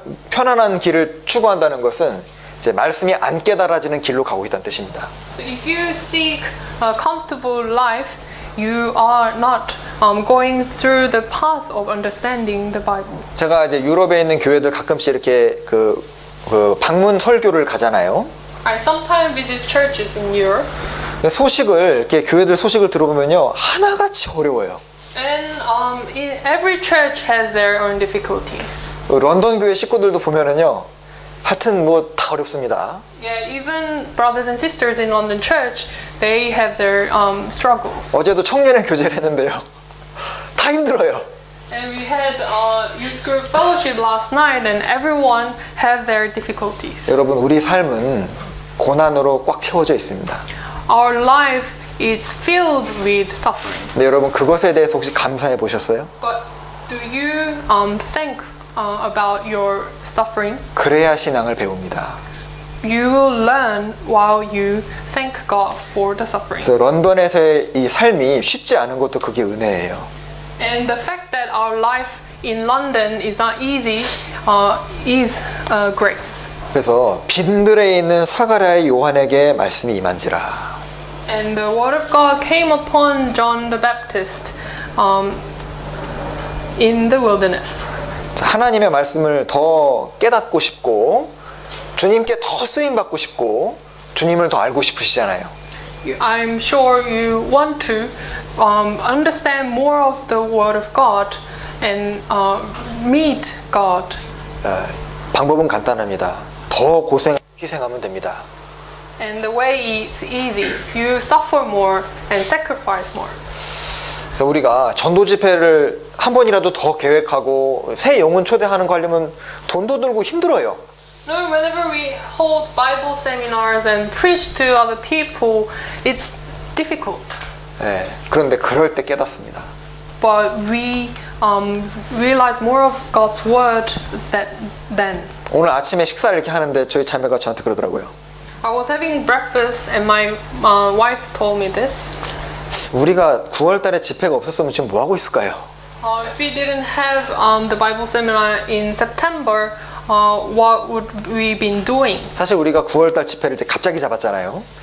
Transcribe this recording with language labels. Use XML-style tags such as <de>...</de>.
<ko>편안한 길을 추구한다는 것은 이제 말씀이 안 깨달아지는 길로 가고 있다는 뜻입니다.</ko> <en>So if you seek a comfortable life, you are not going through the path of understanding the Bible.</en> <ko>제가 이제 유럽에 있는 교회들 가끔씩 이렇게 그 방문 설교를 가잖아요.</ko> <en>I sometimes visit churches in Europe,</en> <ko>소식을 이렇게 교회들 소식을 들어보면요 하나같이 어려워요.</ko> <en>and every church has their own difficulties.</en> <ko>런던 교회 식구들도 보면은요 하여튼 뭐 다 어렵습니다.</ko> <en>Yeah, even brothers and sisters in London Church, they have their struggles.</en> <ko>어제도 청년의 교제를 했는데요 다 힘들어요.</ko> <en>And we had youth group fellowship last night, and everyone have their difficulties.</en> <ko>여러분 우리 삶은 고난으로 꽉 채워져 있습니다.</ko> <en>Our life is filled with suffering.</en> <ko>근데 여러분 그것에 대해서 혹시 감사해 보셨어요?</ko> <en>But do you think about your suffering?</en> <ko>그래야 신앙을 배웁니다.</ko> <en>You will learn while you thank God for the suffering.</en> <ko>그래서 런던에서의 이 삶이 쉽지 않은 것도 그게 은혜예요.</ko> <en>And the fact that our life in London is not easy is grace.</en> <ko>그래서 빈들에 있는 사가랴의 요한에게 말씀이 임한지라.</ko> <en>And the word of God came upon John the Baptist in the wilderness.</en> <ko>하나님의 말씀을 더 깨닫고 싶고 주님께 더 쓰임 받고 싶고 주님을 더 알고 싶으시잖아요.</ko> <en>I'm sure you want to understand more of the word of God and meet God.</en> <ko>방법은 간단합니다. 더 희생하면 됩니다.</ko> <en>And the way is easy. You suffer more and sacrifice more.</en> <ko>그래서 우리가 전도 집회를 한 번이라도 더 계획하고 새 영혼 초대하는 거 하려면 돈도 들고 힘들어요.</ko> <en>No, whenever we hold Bible seminars and preach to other people, it's difficult.</en> <ko>네, 그런데 그럴 때 깨닫습니다.</ko> <en>But we realize more of God's word then.</en> <ko>오늘 아침에 식사를 이렇게 하는데 저희 자매가 저한테 그러더라고요.</ko> <en>I was having breakfast and my wife told me this.</en> <ko>우리가 9월 달에 집회가 없었으면 지금 뭐 하고 있을까요?</ko> <en>If we didn't have the Bible seminar in September, what would we been doing?</en> <ko>사실 우리가 9월 달 집회를 이제 갑자기 잡았잖아요.</ko>